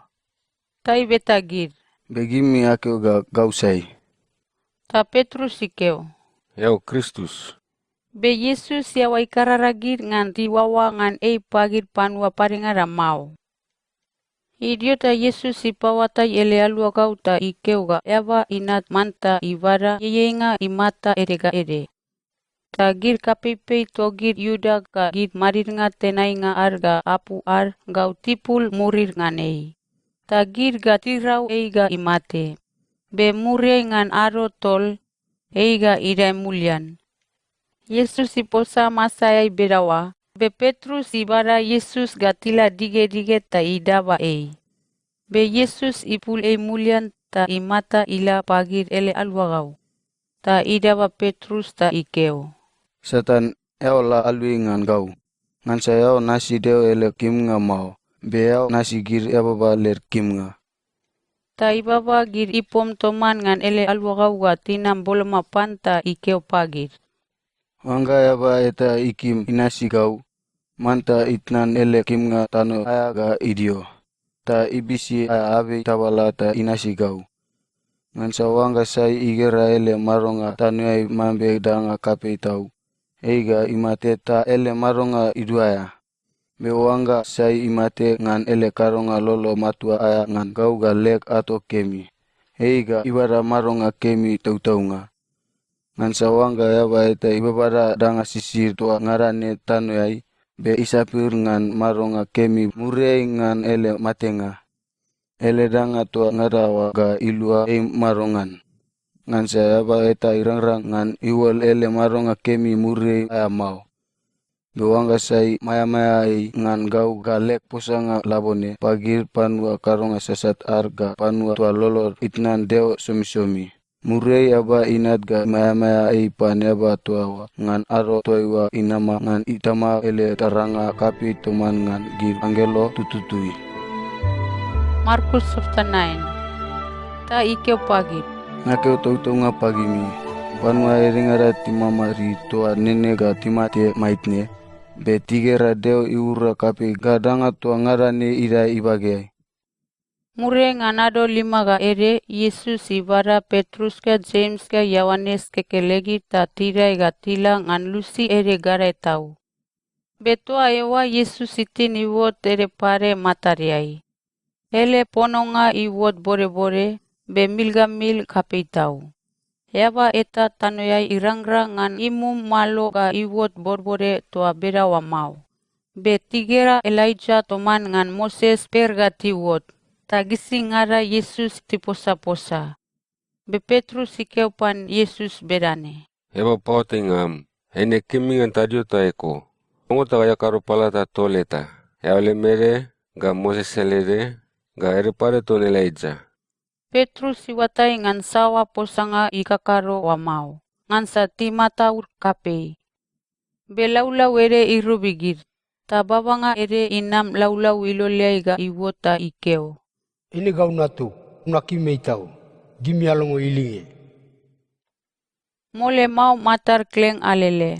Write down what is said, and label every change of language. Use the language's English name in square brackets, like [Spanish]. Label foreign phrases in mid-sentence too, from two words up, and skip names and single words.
[Mbula] Ta ibeta gir. Begimi akeo ga kau sai. Ta Petrus sikeo. Yau Kristus. Be Yesus yawa ikararagir ngan riwawa ngan pagir panua parengara mau. Idio ta Yesus ipawata ele aluagau ta ikeo ga yawa inat manta ibara yeyenga imata erega ere. Ta gir kapipei to gir Yuda ka gir marir nga tenai nga arga apu ar gau tipul murir nganei. Ta gir ga tirau ga imate. Be murie ngan aro tol ga irai mulian. Yesus iposa masaya berawa. Be Petrus ibara Yesus ga tila dige ta idaba Be Yesus ipul mulian ta imata ila pagir ele aluagau. Ta idaba Petrus ta ikeo. Satan eo la alui ngan kau. Ngan saya nasi deo ele kim nga mau. Be eo nasi gir ebaba ler kim nga. Ta ibaba gir ipom toman ngan ele aluagau ga tinam boloma panta ikeo pagir. Wangga eba eta ikim inasi kau. Manta itnan ele kim nga tano aya ga idio. Ta ibisi aya abe tabala ta inasi kau. Ngan sa wangga sai igera ele maronga tano ay mambe danga kape tau. Eiga imate ta ele maronga iduaya. Be wangga sai imate ngan ele karonga lolo matua aya ngan kau ga lek ato kemi. Eiga ibara maronga kemi tautaunga. Ngan sa wangga yaba eta ibabara danga sisir tua ngarane tano ay. Be isapir ngan maronga kemi murei ngan ele matenga. Ele danga tua ngarawa ga ilua marongan. Ngan sa yaba eta irangrang ngan iwal ele maronga kemi murei aya mau. Bewangga sai maya ngan gau galek posanga labone pagir panua karonga sesat arga panua tua lolor itnan deo somi. Murei aba inat ga maya pan aba tuawa ngan aro tuaiwa inama ngan itama ele taranga kapi teman ngan gir angelo tututui. Markus chapter 9. Ta ikeo pagir. Nakeo tautunga pagimi. Panua eringara timamari tua nene ga timate maitne. Be tigera deo iura kapi gadanga tua ngarane ira ibage. Mure nganado 5 ga ere Yesus ibara Petrus ka James ka Yohanes kekelegi ta tirai ga tila ngan lusi ere garai tau. Betua ewa Yesus itin iwot ere pare matariai. Ele pononga iwot bore be milgamil kapei tau. Yaba eta tanoyai irangrang ngan imum malo ga iwot borbore toa berawa mau. Be tigera Elijah toman ngan Moses perga tiwot. Tagisi ngara Yesus tiposa-posa. Be Petrus ikeupan Yesus berane. Eba pautingam. Ene kimingan tadio ta eko. Ongo ta kaya karupala ta toleta. Ya ole mere ga Moses selere ga ere pare ton Elijah. Petrus iwatai ngan sawa posanga ikakaro wa mau. Ngan sa timata urkapei. Be laulau ere irubigir. Ta babanga ere inam laulau iloliai ga iwota ikeo. Ini kau natu, nakimei tau, gimi alongo ilinge. Mole mau matar kleng alele.